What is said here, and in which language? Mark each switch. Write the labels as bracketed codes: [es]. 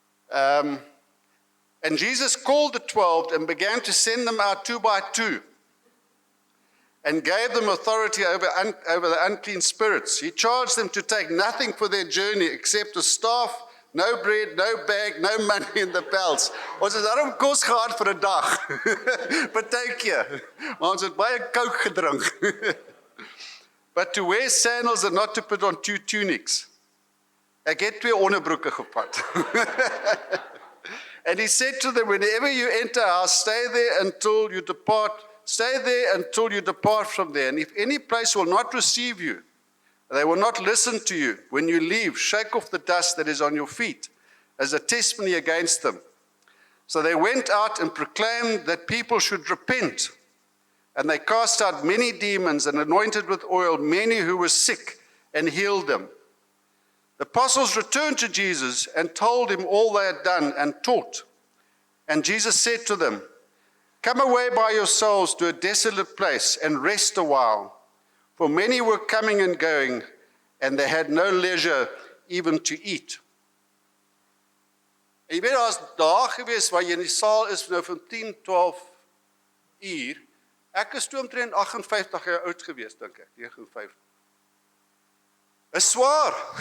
[en] And Jesus called the 12 and began to send them out 2 by 2 and gave them authority over the unclean spirits. He charged them to take nothing for their journey except a staff, no bread, no bag, no money in the belts. [af] Ons het daarom kos gehad vir 'n dag. Partykeer. Maar ons het baie Coke gedrink. [en] But to wear sandals and not to put on 2 tunics. [af] Ek het 2 onderbroeke gevat. [en] And he said to them, whenever you enter a house, stay there until you depart from there. And if any place will not receive you, they will not listen to you. When you leave, shake off the dust that is on your feet as a testimony against them. So they went out and proclaimed that people should repent. And they cast out many demons and anointed with oil many who were sick and healed them. The apostles returned to Jesus and told him all they had done and taught. And Jesus said to them, come away by yourselves to a desolate place and rest a while. For many were coming and going, and they had no leisure even to eat. [af] En jy weet, daar is dae gewees waar jy in die saal is nou van 10, 12 uur. Ek is toe omtrent 58 jaar oud gewees, dink ek, 59. Is swaar.